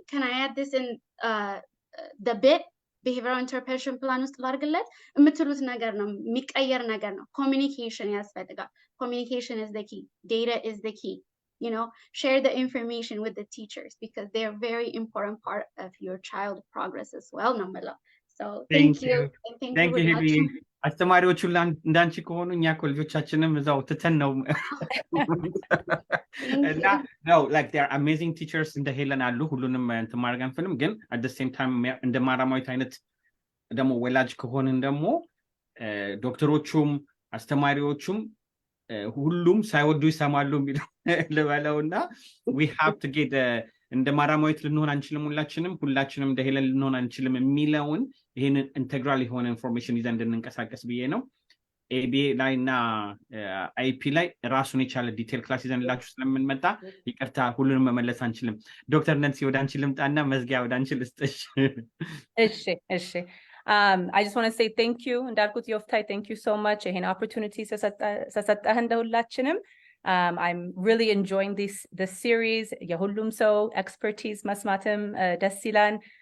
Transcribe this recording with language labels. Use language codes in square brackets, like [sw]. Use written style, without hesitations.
[en] Can I add this in the BIT, behavioral intervention plan [am] ውስጥ ላድርግለት የምትሉት ነገር ነው። [en] የሚቀየር ነገር ነው። Communication [am] ያስፈልጋል። [en] Communication is the key. Data is the key. Share the information with the teachers because they're a very important part of your child progress as well. So thank you. And thank you ሂቢ [am] ሁላችሁም። አስተማሪዎቹ እንዳንቺ ከሆኑ እኛ እኮ ልጆቻችንም እዛው ትተን ነው እና [en] no like they are amazing teachers [am] እንደ ሄለን አሉ ሁሉንም እንትን ማድረግ አንፈልም ግን [en] at the same time [am] እንደ ማራማዊት አይነት ደግሞ ወላጅ ከሆንን ደግሞ ዶክተሮቹም አስተማሪዎቹም ሁሉም ሳይወዱ ይሰማሉ የሚለው ልበለውና [en] we have to get [am] እንደ ማራማዊት ልንሆን አንችልም ሁላችንም እንደ ሄለን ልንሆን አንችልም የሚለውን ይሄንን ኢንተግራል የሆነ ኢንፎርሜሽን ይዘን እንድንንቀሳቀስ ብዬ ነው ኤቢኤ ላይ እና አይፒ ላይ ራሱን የቻለ ዲቴል ክላስ ይዘንላችሁ ስለምንመጣ ይቅርታ ሁሉንም መመለስ አንችልም ዶክተር ነንሲ ወደ አንቺ ልምጣና መዝጊያ ወደ አንቺ ልስጥሽ እሺ [en] I just want to say thank you [am] እንዳልኩት [en] Yoftahe thank you so much ይሄን opportunity [am] ሰሰጠህ እንደሁላችንም [en] I'm really enjoying this series [am] የሁሉም ሰው [en] expertise [am] መስማትም ደስ ይላል